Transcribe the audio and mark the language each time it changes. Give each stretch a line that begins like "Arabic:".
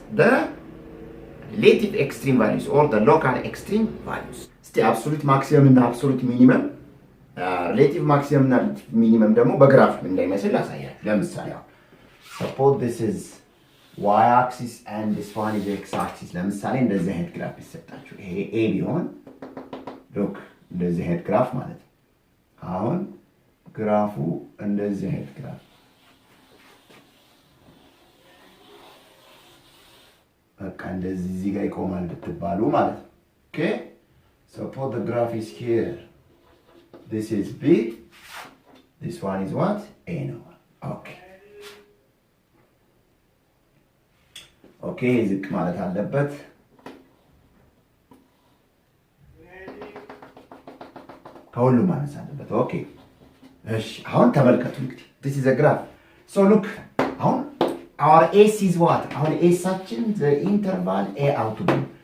English: The relative extreme values or the local extreme values. The absolute maximum and absolute minimum, relative maximum and minimum
Amharic: ደግሞ በግራፍ እንደሚመስል ላሳያችሁ። ለምሳሌ
English: suppose this is y-axis and this one is x-axis.
Amharic: ለምሳሌ እንደዚህ አይነት ግራፍ ይሰጣችሁ። ይሄ a ቢሆን ሉክ እንደዚህ አይነት ግራፍ ማለት ነው። አሁን ግራፉ እንደዚህ አይነት ግራፍ በቃ እንደዚህ እዚህ ጋር ይቆማል ብትባሉ ማለት ነው።
English: okay suppose the graph is here, this is b, this one is what?
Amharic: a ነው። okay okay ዝቅ ማለት አለበት። ከሁሉም ማነስ አለበት። okay እሺ አሁን ተመልከቱ እንግዲህ
English: this is a graph. so look አሁን our s is what?
Amharic: አሁን ኤሳችን
English: the interval a out to.